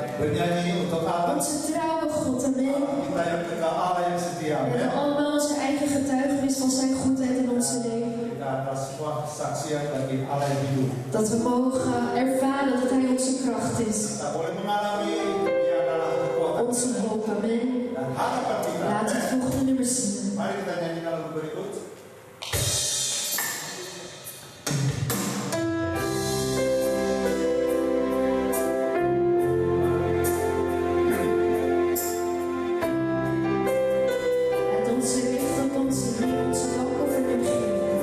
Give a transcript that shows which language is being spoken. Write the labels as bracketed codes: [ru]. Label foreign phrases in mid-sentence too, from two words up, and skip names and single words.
[id] bernyanyi untuk Allah. [nl] Onze trouwe God, amen. [id] Kita yang kekal Allah yang setia. [nl] We hebben allemaal onze eigen getuigenis van zijn goedheid in onze leven. [id] Kita ada sebuah kesaksian bagi Allah yang hidup. [nl] Dat we mogen ervaren dat Hij onze kracht is. [id] Kita boleh mengalami Dia adalah kekuatan [nl] Onze hoop, amen. [id] dan harapan kita. [nl] Laten we het volgende nummer zingen. [id] Mari kita nyanyikan lagu berikut. [nl] Laat ons richten op onze Heer, onze dank over hem geven.